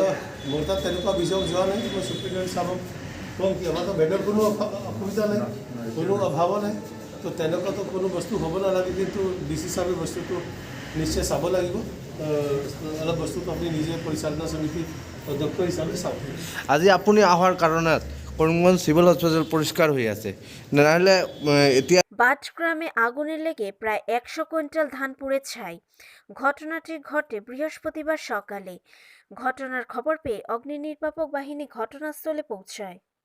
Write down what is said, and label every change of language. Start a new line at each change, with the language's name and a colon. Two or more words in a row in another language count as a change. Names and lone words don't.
Assamese: মোৰ তাত তেনেকুৱা অভিযোগ যোৱা নাই, মই চুপ্ৰিটেণ্ডেণ্ট চাব কম কি আমাৰতো বেডৰ কোনো অসুবিধা নাই, কোনো অভাৱো নাই, তো তেনেকুৱাতো কোনো বস্তু হ'ব নালাগে, কিন্তু ডিচি চাবে বস্তুটো নিশ্চয় চাব লাগিব। অলপ বস্তুটো আপুনি নিজে পৰিচালনা সমিতি অধ্যক্ষ হিচাপে চাব। আজি আপুনি অহাৰ কাৰণত কৰিমগঞ্জ
English: civil hospital
Bangla: পরিষ্কার হয়ে
Assamese: আছে, নাহলে এতিয়া
Bangla: বাটগ্রামে আগুনে লেগে প্রায় 100 কুইন্টাল ধান পুড়ে ছাই। ঘটনাটি ঘটে বৃহস্পতিবার সকালে। ঘটনার খবর পেয়ে অগ্নি নির্বাপক বাহিনী ঘটনাস্থলে পৌঁছায়।